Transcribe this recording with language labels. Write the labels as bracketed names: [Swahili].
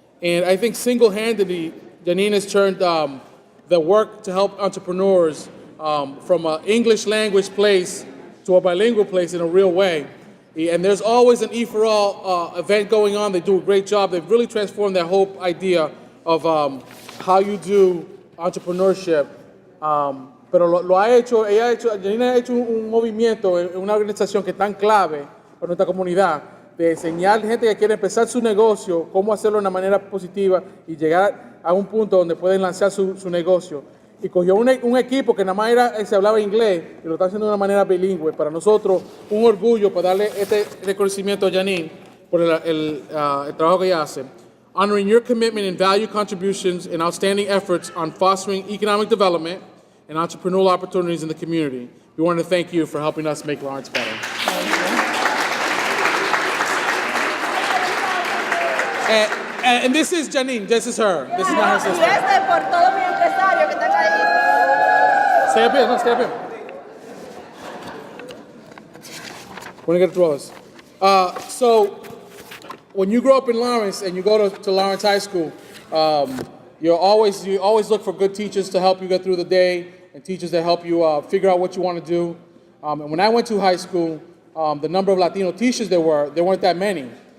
[English] And I think single-handedly, Janine has turned the work to help entrepreneurs from an English language place to a bilingual place in a real way. And there's always an E for All event going on. They do a great job. They've really transformed that whole idea of how you do entrepreneurship. [Spanish] Pero Janine ha hecho un movimiento en una organización que es tan clave para nuestra comunidad, de enseñar gente que quiere empezar su negocio, cómo hacerlo de una manera positiva y llegar a un punto donde pueden lanzar su negocio. Y cogió un equipo que nada más se hablaba inglés y lo está haciendo de una manera bilingüe. Para nosotros, un orgullo para darle este reconocimiento a Janine por el trabajo que ella hace. [English] Honoring your commitment and value contributions and outstanding efforts on fostering economic development and entrepreneurial opportunities in the community. We want to thank you for helping us make Lawrence better. And this is Janine. This is her. This is not her sister. [Spanish] Y este por todos mis empresarios que están ahí. [English] Stay up here. No, stay up here. We're going to get through all this. So, when you grow up in Lawrence and you go to Lawrence High School, you always look for good teachers to help you get through the day and teachers that help you figure out what you want to do. And when I went to high school, the number of Latino teachers there weren't that many.